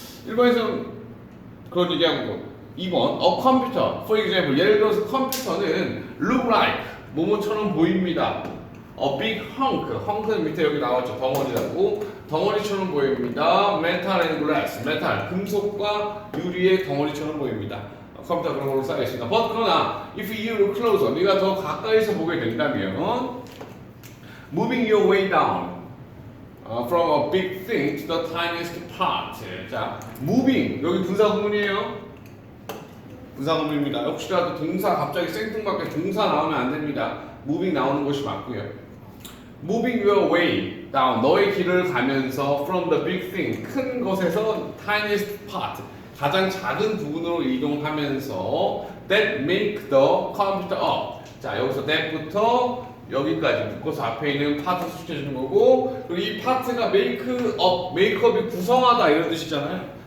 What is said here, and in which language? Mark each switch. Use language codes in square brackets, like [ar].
[ko] 일본에서는 그런 얘기하고 2번 [en] a computer, for example [ko] 예를 들어서 컴퓨터는 [en] look like [ko] 뭐뭐처럼 보입니다. [en] a big hunk [ko] 는 밑에 여기 나왔죠. 덩어리처럼 보입니다. [en] metal and glass, [ko] 금속과 유리의 덩어리처럼 보입니다. 컴퓨터 그런 걸로 쌓여 있습니다. [en] But [ko] 그러나 [en] if you look closer, [ko] 네가 더 가까이서 보게 된다면 [en] moving your way down from a big thing to the tiniest part. [ko] 자, moving 여기 분사구문이에요. 분사구문입니다. 혹시라도 동사 갑자기 생뚱맞게 동사 나오면 안 됩니다. moving 나오는 것이 맞고요. [en] moving your way down [ko] 너의 길을 가면서 [en] from the big thing [ko] 큰 것에서 [en] tiniest part [ko] 가장 작은 부분으로 이동하면서 [en] that make the computer up. [ko] 자, 여기서 that부터 여기까지 묶어서 앞에 있는 파트 수식해주는 거고 그리고 이 파트가 makeup이 구성하다 이런 뜻이잖아요.